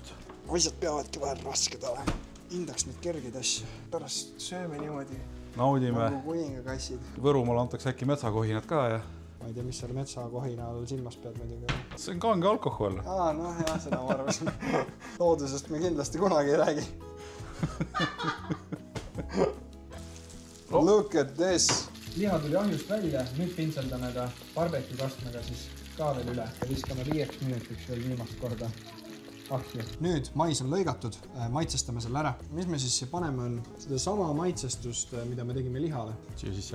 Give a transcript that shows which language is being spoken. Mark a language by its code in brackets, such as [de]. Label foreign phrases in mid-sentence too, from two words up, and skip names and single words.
[et] Asjad peavadki vahel rasked olema. Hindaks neid kergeid asju. Pärast sööme niimoodi. Naudime. Nagu kuingakassid. Võrumaal antakse äkki metsakohinad ka ja... Ma ei tea, mis seal metsakohina all silmas pead muidugi. See on kange alkohol. Noh jah, seda ma arvasin. Loodusest me kindlasti kunagi ei räägi. [en] Look at this. [et] Liha tuli ahjust välja, nüüd pintseldame ta barbecue kastmega siis ka veel üle ja viskame 5 minutiks veel viimast korda ahju. Nüüd mais on lõigatud, maitsestame selle ära. Mis me siis siia paneme on seda sama maitsestust, mida me tegime lihale. Siia sisse?